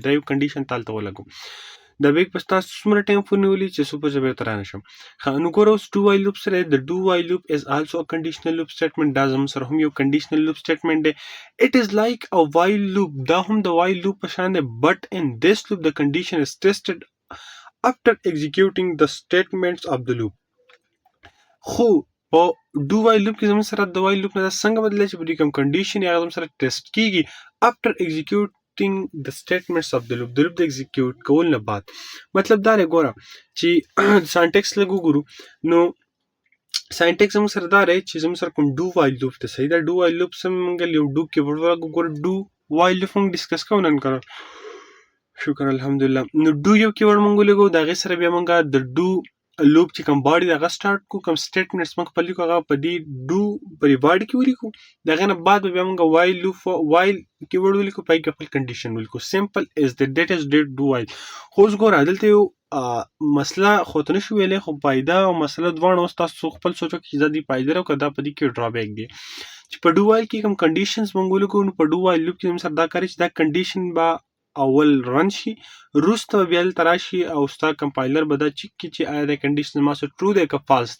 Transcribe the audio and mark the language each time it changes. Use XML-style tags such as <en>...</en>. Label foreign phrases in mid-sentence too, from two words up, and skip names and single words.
<ps>دا یو کنډیشن ته هلته ولګوم. دا بیګ به ستا څومره ټایم پورې نیولي چې څو پورې زه بېرته رانشم. نو ګوره اوس</ps> <en>do while loop سره the do while loop is also a conditional loop statement.</en> <ps>دا زموږ سره هم یو</ps> <en>conditional loop statement</en> <ps>دی.</ps> <en>it is like a while loop.</en> <ps>دا هم د وایل لوپ په شان دی</ps> <en>but in this loop the condition is tested after executing the statements of the loop.</en> <ps>خو په</ps> <en>do while loop</en> <ps>کې زموږ سره د</ps> <en>while loop</en> <ps>نه دا څنګه بدلی چې په دې کوم کنډیشن هغه زموږ سره ټیسټ کیږي</ps> <en>after executing the statements of the loop.</en> <ps>د لوپ د ایگزیکیوټ کول نه بعد مطلب دا دی ګوره چې سانټیکس لږ وګورو نو سانټیکس زموږ سره دا دی چې زموږ سره کوم</ps> <en>do while loop</en> <ps>دی. صحیح ده.</ps> <en>do while loop</en> <ps>سم موږ یو</ps> <en>do keyword</en> <ps>ولګو. ګوره</ps> <en>do while loop</en> <ps>موږ ډسکس کوو نن کړه شکر الحمدلله. نو ډو یو کیورډ موږ ولګو د هغې سره بیا موږ د</ps> <en>do loop</en> <ps>چې کوم باډي هغه سټارټ کو کوم سټیټمنټس موږ خپل لیکو هغه په دې ډو په دې باډي کې ولیکو. د هغې نه بعد به بیا موږ</ps> <en>while loop while keyword</en> <ps>ولیکو پای کې خپل کنډیشن ولیکو.</ps> <en>simple as that is do while.</en> <ps>خو اوس ګوره دلته یو مسله خو ته نشو ویلی خو فایده او مسله دواړه اوس تاسو خپل سوچ وکړئ چې دا دې فایده ده او که دا په دې کې ډرابیک دی چې په</ps> <en>do while</en> <ps>کې کوم کنډیشنز موږ ولیکو. نو په</ps> <en>do while loop</en> <ps>کې زموږ سره دا کار چې دا کنډیشن به اول رن شي وروسته بیا دلته راشي او ستا کمپایلر به دا چیک کړي چې آیا دا کنډیشن زما سره ټرو دی که فالس دی.</ps>